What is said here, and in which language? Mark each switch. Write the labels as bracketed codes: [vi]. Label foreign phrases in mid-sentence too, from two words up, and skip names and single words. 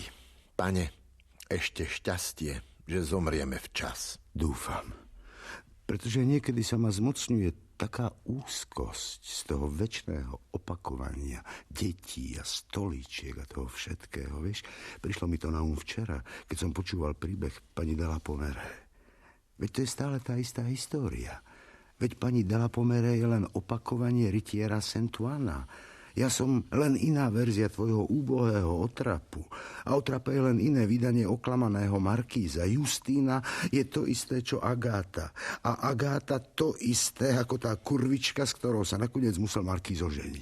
[sk] Pane, ešte šťastie, že zomrieme včas. Dúfam. Pretože niekedy sa ma zmocňuje taká úzkosť z toho večného opakovania detí a stoličiek a toho všetkého. Vieš, prišlo mi to na včera, keď som počúval príbeh pani de la Pommeraye. Veď to je stále tá istá história. Veď pani de la Pommeraye je len opakovanie rytiera Saint-Ouen. Ja som len iná verzia tvojho úbohého otrapu. A otrapa je len iné vydanie oklamaného markíza. Justína je to isté, čo Agáta. A Agáta to isté, ako tá kurvička, s ktorou sa nakoniec musel markíz oženiť.